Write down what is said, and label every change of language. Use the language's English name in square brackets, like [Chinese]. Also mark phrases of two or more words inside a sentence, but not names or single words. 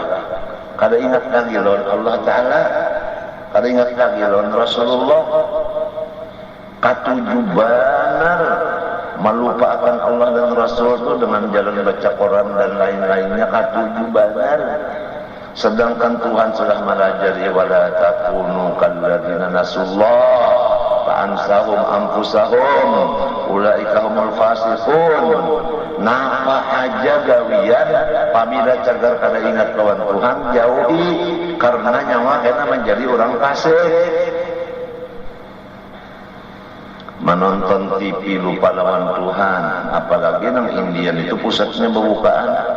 [Banjar] Kada ingat lagi lawan Allah Ta'ala, kada ingat lagi lawan Rasulullah. Katuju benar melupakan Allah dan Rasul itu dengan jalan baca Quran dan lain-lainnya, katuju benar. Sedangkan Tuhan sudah melajari [Arabic] ولا تكونوا كالذين نسوا الله فأنساهم أنفسهم أولئك هم الفاسقون. [Banjar] Napa aja gawian pamila cagar kada ingat lawan Tuhan jauhi karena nyawa kena menjadi orang fasik. menonton TV lupa lawan Tuhan, apalagi nang Indian itu pusatnya pembukaan.